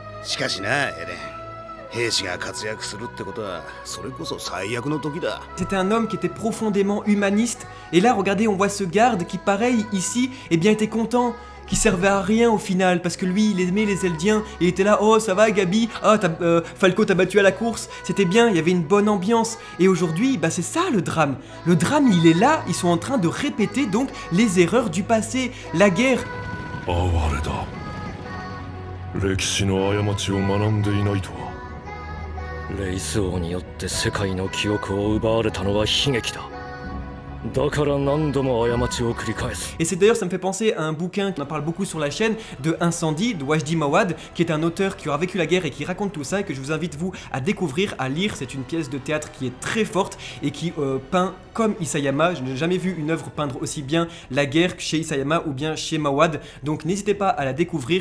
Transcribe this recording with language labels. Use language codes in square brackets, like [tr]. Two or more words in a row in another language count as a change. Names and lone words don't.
[fr] C'était un homme qui était profondément humaniste, et là regardez, on voit ce garde qui pareil ici, eh bien était content, qui servait à rien au final, parce que lui il aimait les Eldiens, et il était là, oh ça va Gabi, ah Falco t'a battu à la course, c'était bien, il y avait une bonne ambiance, et aujourd'hui bah c'est ça le drame il est là, ils sont en train de répéter donc les erreurs du passé, la guerre. [ja] レイス王によって世界の記憶を奪われたのは悲劇だ。だから何度も過ちを繰り返す。 [fr] Et c'est d'ailleurs, ça me fait penser à un bouquin qu'on en parle beaucoup sur la chaîne, de Incendie, de Wajdi Mawad, qui est un auteur qui aura vécu la guerre et qui raconte tout ça, et que je vous invite vous à découvrir, à lire. C'est une pièce de théâtre qui est très forte et qui peint comme Isayama. Je n'ai jamais vu une œuvre peindre aussi bien la guerre chez Isayama ou bien chez Mawad, donc n'hésitez pas à la découvrir.